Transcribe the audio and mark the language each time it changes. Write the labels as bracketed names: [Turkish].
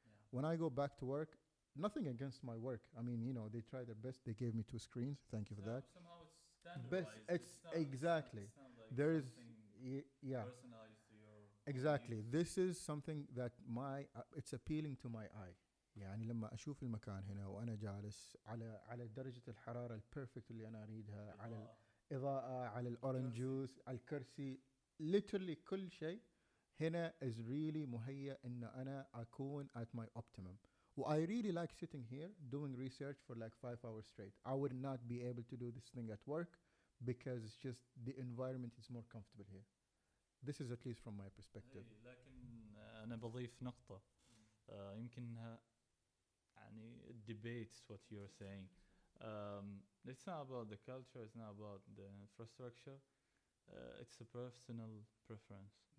[English] When I go back to work, nothing against my work. I mean, they try their best. They gave me 2 screens. Thank you for that. Somehow it's standardized. It's exactly. It's not like there is yeah. Personalized to your exactly. needs. This is something that it's appealing to my eye. [Arabic] يعني لما أشوف المكان هنا وأنا جالس على درجة الحرارة البيرفكت اللي أنا أريدها, على الإضاءة, على الأورنج جوس, على الكرسي, literally كل شيء هنا [English] is really [Arabic] مهيأ إن أنا أكون [English] at my optimum. I really like sitting here doing research for like 5 hours straight. I would not be able to do this thing at work because it's just the environment is more comfortable here. This is at least from my perspective. [Arabic] لكن أنا بضيف نقطة يمكنها يعني [English] it debates what you're saying. It's not about the culture, it's not about the infrastructure. It's a personal preference.